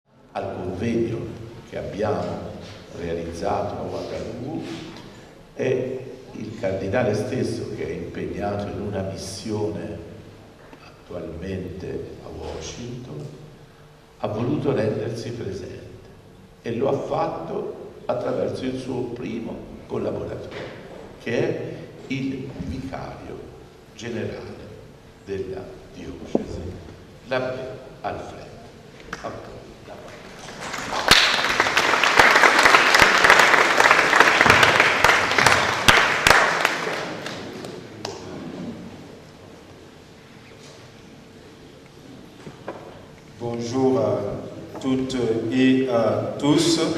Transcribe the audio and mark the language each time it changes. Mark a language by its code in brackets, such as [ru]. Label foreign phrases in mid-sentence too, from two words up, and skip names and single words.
[it] al convegno che abbiamo realizzato a Ouagadougou è il cardinale stesso, che è impegnato in una missione attualmente a Washington, ha voluto rendersi presente e lo ha fatto attraverso il suo primo collaboratore, che è il vicario generale della diocesi, l'abbé Alfredo. [fr] Bonjour à toutes et à tous.